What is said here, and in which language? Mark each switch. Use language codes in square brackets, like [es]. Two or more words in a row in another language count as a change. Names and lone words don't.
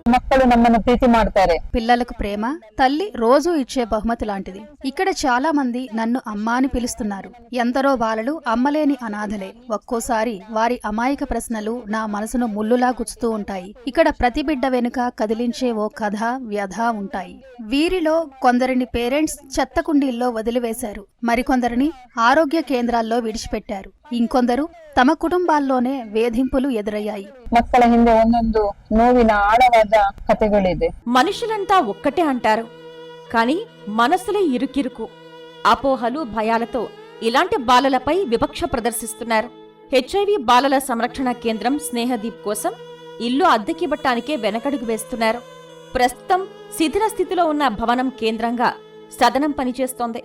[kn] ಮಕ್ಕಳು ನಮ್ಮನ್ನು ಪ್ರೀತಿ ಮಾಡ್ತಾರೆ. [te] పిల్లలకు ప్రేమ తల్లి రోజూ ఇచ్చే బహుమతి లాంటిది. ఇక్కడ చాలా మంది నన్ను అమ్మా అని పిలుస్తున్నారు. ఎందరో బాలలు అమ్మలేని అనాథలే. ఒక్కోసారి వారి అమాయక ప్రశ్నలు నా మనసును ముల్లులా గుచ్చుతూ ఉంటాయి. ఇక్కడ ప్రతి బిడ్డ వెనుక కదిలించే ఓ కథ, వ్యధ ఉంటాయి. వీరిలో కొందరిని పేరెంట్స్ చెత్త కుండీల్లో వదిలివేశారు. మరికొందరిని ఆరోగ్య కేంద్రాల్లో విడిచిపెట్టారు. ఇంకొందరు తమ కుటుంబాల్లోనే వేధింపులు ఎదురయ్యాయి. [kn] ಮಕ್ಕಳ ಹಿಂದೆ ಒಂದೊಂದು ನೋವಿನ ಆಳವಾದ ಕಥೆಗಳಿದೆ. [te] మనుషులంతా ఒక్కటే అంటారు, కాని మనసులే ఇరుకిరుకు. అపోహలు, భయాలతో ఇలాంటి బాలలపై వివక్ష ప్రదర్శిస్తున్నారు. హెచ్ఐవి బాలల సంరక్షణ కేంద్రం స్నేహదీప్ కోసం ఇల్లు అద్దెకివ్వటానికే వెనకడుగు వేస్తున్నారు. ప్రస్తుతం శిథిల స్థితిలో ఉన్న భవనం కేంద్రంగా సదనం పనిచేస్తోంది.